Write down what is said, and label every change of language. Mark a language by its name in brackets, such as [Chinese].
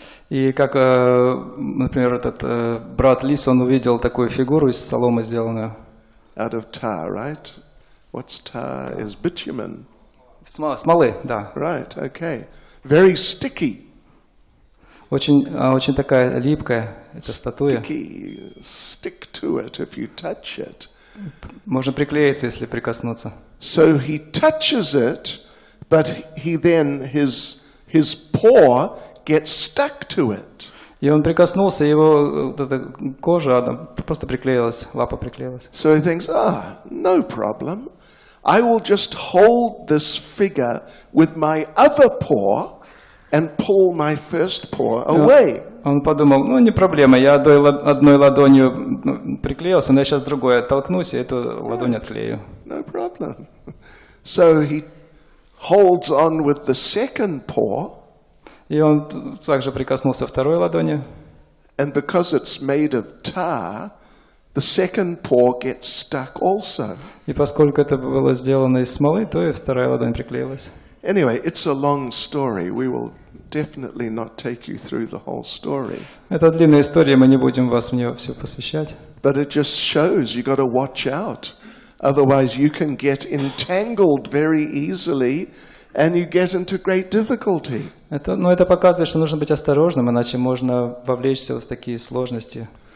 [Russian] И как, например, этот брат лис, он увидел такую фигуру из соломы сделанную. [English] Out of tar, right? What's tar? Is bitumen. [Russian] Смолы, да. [English] Right, okay. Very sticky. [Russian] Очень такая липкая эта статуя. [English] Sticky. Stick to it if you touch it. [Russian] Можно приклеиться, если прикоснуться. [English] So he touches it, but his paw gets stuck to it. [Russian] И он прикоснулся, его вот эта кожа просто приклеилась, лапа приклеилась. [English] So he thinks, no problem. I will just hold this figure with my other paw and pull my first paw away. [Russian] Он подумал, не проблема, я одной ладонью приклеился, но я сейчас другой оттолкнусь, и эту ладонь отклею. [English] No problem. So he holds on with the second paw. [Russian] И он также прикоснулся второй ладонью. [English] And because it's made of tar, the second paw gets stuck also. [Russian] И поскольку это было сделано из смолы, то и вторая ладонь приклеилась. [English] Anyway, it's a long story. We will definitely not take you through the whole story. [Russian] Это длинная история, мы не будем вас в нее все посвящать. [English] But it just shows you got to watch out. Otherwise you can get entangled very easily and you get into great difficulty. [Russian] Это показывает, что нужно быть осторожным, иначе можно вовлечься в такие сложности.